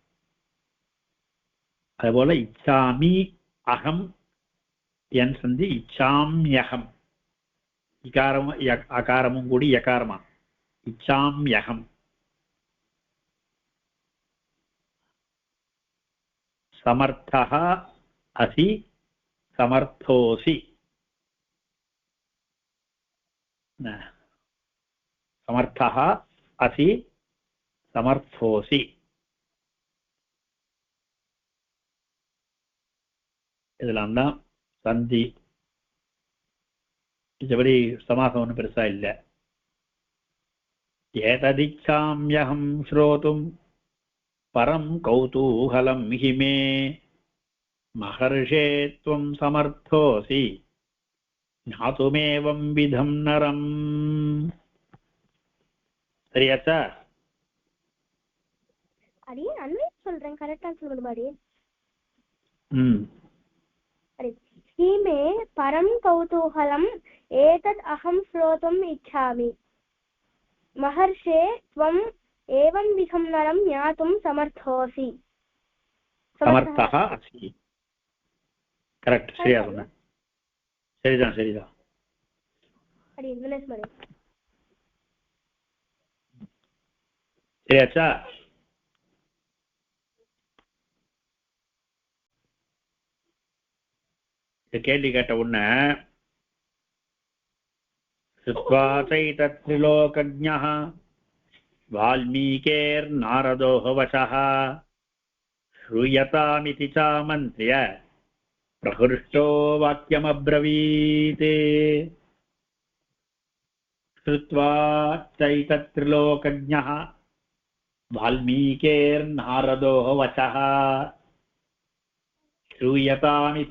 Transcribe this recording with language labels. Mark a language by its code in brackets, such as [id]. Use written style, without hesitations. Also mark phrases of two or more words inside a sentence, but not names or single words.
[ta] அதுபோல [sa] इच्छामि अहम् [ta] என் சந்தி இச்சாம்யகம் இகாரம் அகாரமும் கூடி யகாரமா இச்சாம்யகம் [sa] समर्थः असि समर्थोसि समर्थः असि समर्थोसि [ta] இதெல்லாம் தான் சந்தி இதுபடி சமாசம் ஒன்றும் பெருசா இல்லை [sa] एतदिच्छाम्यहं श्रोतुम् परं कौतूहलं हि मे महर्षे त्वं समर्थोऽसि ज्ञातुमेवं विधं नरम् சரியாச்சா [ta] அடி அண்ணே சொல்றேன் கரெக்ட்டா சொல்லுங்க பாடி [sa] अरे हि परं कौतूहलम् एतद् अहं श्रोतुम् इच्छामि महर्षे त्वं एवं विधं नरं ज्ञातुं समर्थोऽसि समर्थः अस्ति [ta] करेक्ट சரியா சொன்னேன் சரிதான் அடி வினஸ் மடி சரியாச்சா இந்த கேள்வி கேட்ட உடனே [sa] श्रुत्वा चैतत्त्रिलोकज्ञः वाल्मीकेर्नारदोः वचः श्रूयतामिति चामन्त्र्य प्रहृष्टो वाक्यमब्रवीत् श्रुत्वा चैतत्रिलोकज्ञः वाल्मीकेर्नारदोः वचः श्रूयतामिति